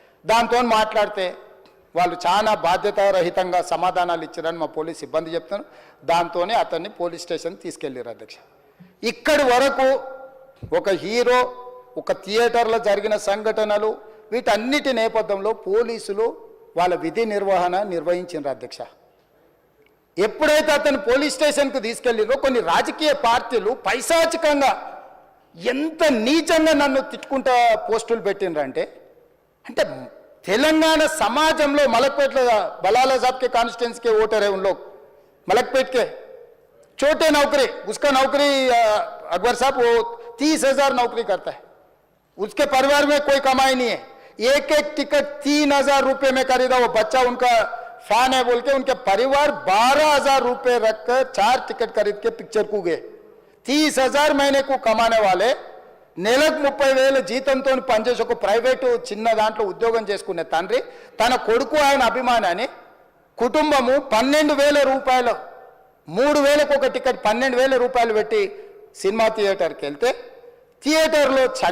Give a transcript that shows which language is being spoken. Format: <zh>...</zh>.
<te>దాంతో మాట్లాడితే వాళ్ళు చాలా బాధ్యతారహితంగా సమాధానాలు ఇచ్చారని మా పోలీస్ సిబ్బంది చెప్తాను. దాంతోనే అతన్ని పోలీస్ స్టేషన్ తీసుకెళ్ళారు అధ్యక్ష. ఇక్కడి వరకు ఒక హీరో, ఒక థియేటర్లో జరిగిన సంఘటనలు, వీటన్నిటి నేపథ్యంలో పోలీసులు వాళ్ళ విధి నిర్వహణ నిర్వహించారు అధ్యక్ష. ఎప్పుడైతే అతను పోలీస్ స్టేషన్కు తీసుకెళ్ళిరో కొన్ని రాజకీయ పార్టీలు పైశాచికంగా ఎంత నీచంగా నన్ను తిట్టుకుంటా పోస్టులు పెట్టినరంటే, అంటే తెలంగాణ समाजంలో మలక్పేటలో</te> <hi>बलाला साहब के कॉन्स्टिट्यूंसी के वोटर है उन लोग मलकपेट के छोटे नौकरी, उसका नौकरी अकबर साहब वो 30,000 नौकरी करता है, उसके परिवार में कोई कमाई नहीं है, एक टिकट 3,000 रुपये में खरीदा, वो बच्चा उनका फैन है बोल के उनके परिवार 12,000 रुपये रखकर 4 टिकट खरीद के पिक्चर को गए. 30,000 महीने को कमाने वाले</hi> <te>నెలకు 30,000 జీతంతో పనిచేసి ఒక ప్రైవేటు చిన్న దాంట్లో ఉద్యోగం చేసుకునే తండ్రి తన కొడుకు ఆయన అభిమానాన్ని కుటుంబము 12,000 రూపాయలు 3,000కు ఒక టికెట్ 12,000 రూపాయలు పెట్టి సినిమా థియేటర్కి వెళ్తే థియేటర్లో</te>